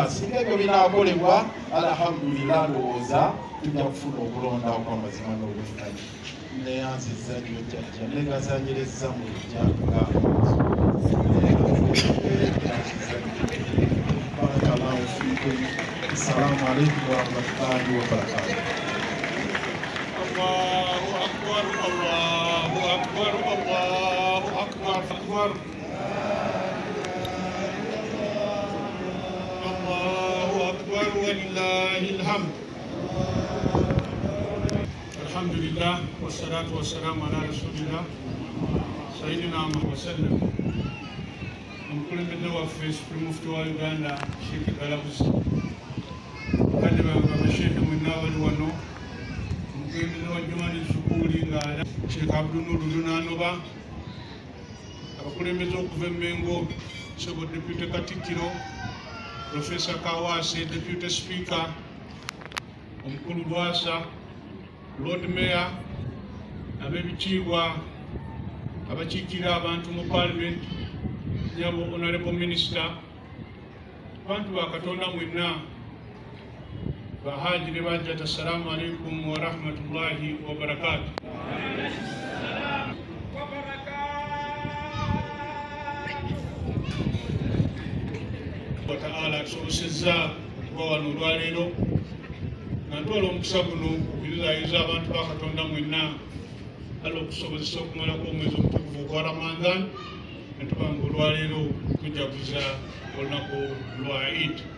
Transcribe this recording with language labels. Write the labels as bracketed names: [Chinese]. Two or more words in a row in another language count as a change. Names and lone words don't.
[Ganda] Singa ebyo binaakolebwa alhamdulillah ndowooza tujja kufuna okulonda okw'amazima n'obwenkanya. Neyanziza nnyo jjajja negazanyereza mu lujjanga [Arabic] بارك الله فيكم. السلام عليكم ورحمة الله وبركاته. الله أكبر، الله أكبر، الله أكبر، أكبر. الله أكبر ولله الحمد. الحمد لله والصلاة والسلام على رسول الله سيدنا محمد سلم. [Ganda] Omukulembeze waffe [English] Supreme Mufti [Ganda] wa Uganda Sheikh Galabuzi kandi babasheekhe mwenna abali wano, omukulembeze wa Jumani Sukuli nga Sheikh Abdul Nur Lunanoba, abakulembeze okuva e Mengo Sebo Deputy Katikkiro, Professor Kawase [English] Deputy Speaker, [Ganda] Omukulu Lwasa, [English] Lord Mayor, [Ganda] ab'ebitiibwa abakiikirira abantu mu Parliament, nyabo [English] Honorable Minister, [Ganda] abantu ba Katonda mwenna, bahaji ne bajjata, [Arabic] السلام عليكم ورحمة الله وبركاته. [Ganda] Wa ta'ala tusobozesezza okuba wano olwaleero nga ntwala omukisa guno okuyuzaayuza abantu ba Katonda mwenna alla okusobozesa okumalako omwezi omutukuvu ogwa Ramadan, ne tubanga olwaleero tujaguza olunaku lwa Eid.